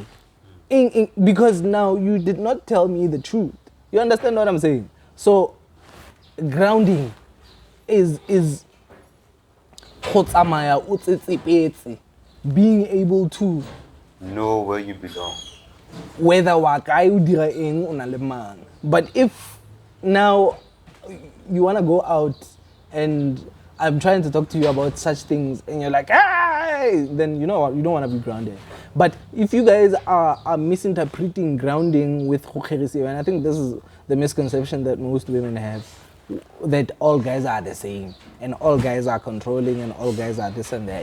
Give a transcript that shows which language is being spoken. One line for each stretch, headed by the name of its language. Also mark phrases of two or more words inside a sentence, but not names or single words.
English: Because now you did not tell me the truth. You understand what I'm saying? So grounding is being able to Know where you belong.
Tswana: whether wa kae o dira eng o na le mang.
English: But if now you want to go out and I'm trying to talk to you about such things and you're like, hey, then you know what, you don't want to be grounded. But if you guys are misinterpreting grounding with khukhirisi, and I think this is the misconception that most women have, that all guys are the same and all guys are controlling and all guys are this and that.